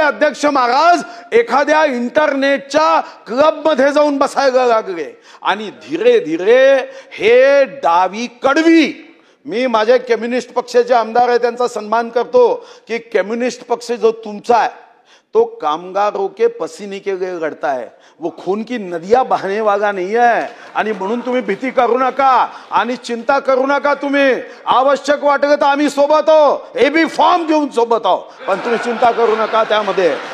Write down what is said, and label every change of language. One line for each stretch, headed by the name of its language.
Marathi: अध्यक्ष महाराज, एखाद्या इंटरनेटच्या क्लबमध्ये जाऊन बसायला लागले. आणि धीरे धीरे हे डावी कडवी, मी माझ्या कम्युनिस्ट पक्षाचे आमदार आहे त्यांचा सन्मान करतो की कम्युनिस्ट पक्ष जो तुमचा आहे
Hindi: तो कामगारों के पसीने के लिए लढता है, वो खून की नदियां बहने वाला नहीं है।
Marathi: आणि म्हणून तुम्ही भीती करू नका आणि चिंता करू नका। तुम्ही आवश्यक वाटलं तर आम्ही सोबत आहो, एबी फॉर्म घेऊन सोबत आहो, पण तुम्ही चिंता करू नका त्यामध्ये।